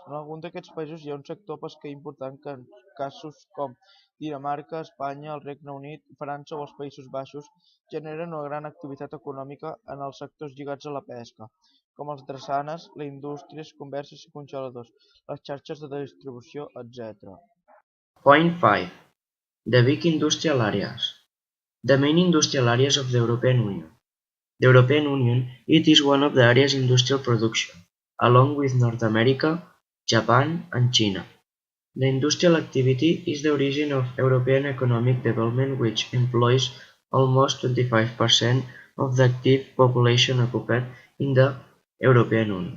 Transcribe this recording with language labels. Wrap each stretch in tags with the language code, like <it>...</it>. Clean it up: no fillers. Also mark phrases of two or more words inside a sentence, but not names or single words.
<ca>En algun d'aquests països hi ha un sector pesquer important que en casos com Dinamarca, Espanya, el Regne Unit, França o els Països Baixos generen una gran activitat econòmica en els sectors lligats a la pesca, com els drassanes, la indústria, converses i congeladors, les xarxes de distribució, etc.</ca> <en>Point 5. The big industrial areas. The main industrial areas of the European Union. The European Union, it is one of the areas industrial production, along with North America, Japan and China. The industrial activity is the origin of European economic development, which employs almost 25% of the active population occupied in the European Union.</en>